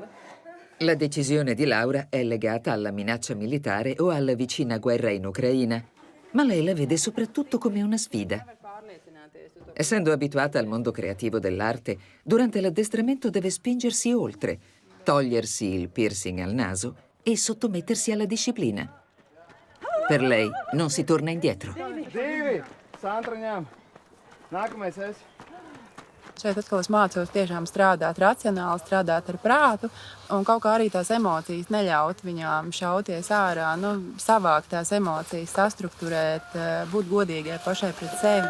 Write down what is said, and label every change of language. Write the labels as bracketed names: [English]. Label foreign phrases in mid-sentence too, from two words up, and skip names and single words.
[Italian] La decisione di Laura è legata alla minaccia militare o alla vicina guerra in Ucraina, ma lei la vede soprattutto come una sfida. Essendo abituata al mondo creativo dell'arte, durante l'addestramento deve spingersi oltre, togliersi il piercing al naso e sottomettersi alla disciplina. Per lei non si torna indietro. [Latvian] Šeit atkal es mācos tiešām strādāt racionāli, strādāt ar prātu un kaut kā arī tās emocijas neļaut viņām šauties ārā, savākt tās emocijas, sastrukturēt, būt godīgai pašai pret sevi.